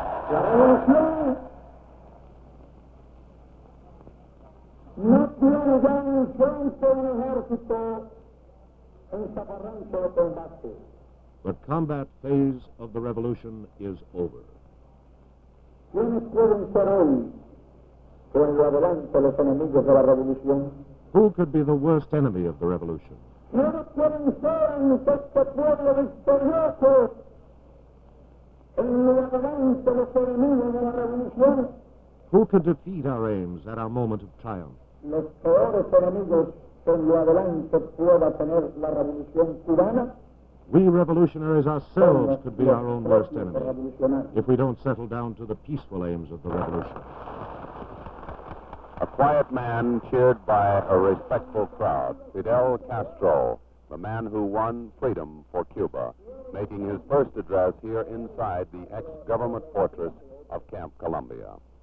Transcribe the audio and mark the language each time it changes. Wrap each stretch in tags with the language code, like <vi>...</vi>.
<es>La revolución no tiene ya un frente, un ejército, un zafarrancho de combate.</es> <en>The combat phase of the revolution is over.</en> <es>¿Quiénes pueden ser hoy, con lo adelante, los enemigos de la revolución?</es> <en>Who could be the worst enemy of the revolution?</en> <es>¿Quiénes pueden ser ante este pueblo victorioso, en lo adelante, los enemigos de la revolución?</es> <en>Who could defeat our aims at our moment of triumph?</en> <es>Los peores enemigos que en lo adelante pueda tener la revolución cubana.</es> <en>We revolutionaries ourselves could be our own worst enemy if we don't settle down to the peaceful aims of the revolution. A quiet man cheered by a respectful crowd, Fidel Castro, the man who won freedom for Cuba, making his first address here inside the ex-government fortress of Camp Columbia.</en>